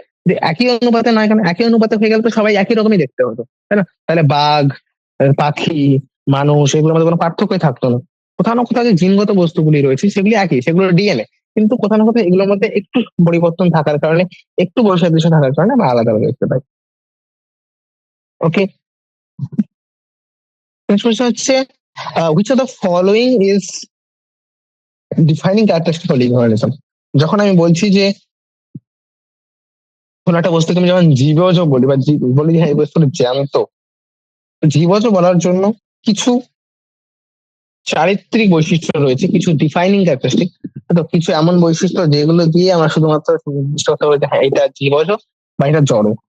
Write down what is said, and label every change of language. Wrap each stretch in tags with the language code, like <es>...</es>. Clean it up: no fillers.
<bn>যে একই অনুপাতে নয়, কেন একই অনুপাতে হয়ে গেলে তো সবাই একই রকমই দেখতে হতো, তাই না? তাহলে বাঘ, পাখি, মানুষ, এগুলোর মধ্যে কোনো পার্থক্যই থাকতো না। কোথাও না কোথাও যে জিনগত বস্তুগুলি রয়েছে সেগুলি একই, সেগুলো ডিএনএ, কিন্তু কোথাও না কোথাও এগুলোর মধ্যে একটু পরিবর্তন থাকার কারণে, একটু বৈসাদৃশ্য থাকার কারণে আমরা আলাদা আলাদা দেখতে পাই।</bn> <en>okay,</en> <bn>প্রশ্ন হচ্ছে</bn> <en>which of the following is defining characteristic of living organism?</en> <bn>যখন আমি বলছি যে কোন একটা বস্তুকে আমি যখন জীবজ বলি বা বলি যে হ্যাঁ এই বস্তুটা জ্যান্ত, জীবজ বলার জন্য কিছু চারিত্রিক বৈশিষ্ট্য রয়েছে, কিছু ডিফাইনিং ক্যারেক্টারিস্টিক, তো কিছু এমন বৈশিষ্ট্য যেগুলো দিয়ে আমরা শুধুমাত্র নির্দিষ্ট করতে পারি যে হ্যাঁ এটা জীবজ বা এটা জড়।</bn>